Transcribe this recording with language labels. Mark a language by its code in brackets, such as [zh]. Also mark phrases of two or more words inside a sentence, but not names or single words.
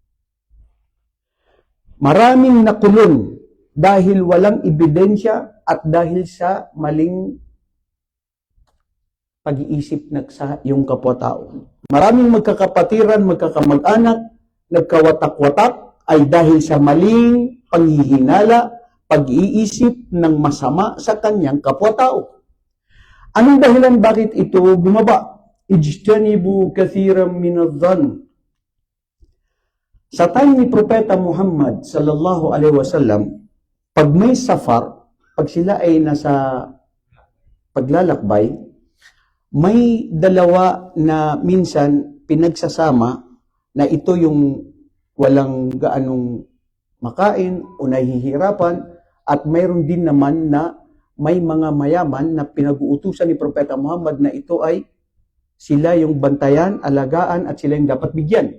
[tl] Maraming nakulong dahil walang ebidensya at dahil sa maling pag-iisip sa iyong kapwa-tao. Maraming magkakapatiran, magkakamag-anak, nagkawatak-watak ay dahil sa maling panghihinala, pag-iisip ng masama sa kanyang kapwa-tao. Anong dahilan bakit ito bumaba? [ar] اجتنبوا كثيرا من الظن. [tl] Sa time ni Propeta Muhammad [ar] صلى الله عليه وسلم, [tl] pag may safar, pag sila ay nasa paglalakbay, may dalawa na minsan pinagsasama na ito yung walang gaanong makain o nahihirapan at mayroon din naman na may mga mayaman na pinag-uutusan ni Propeta Muhammad na ito ay sila yung bantayan, alagaan at sila yung dapat bigyan.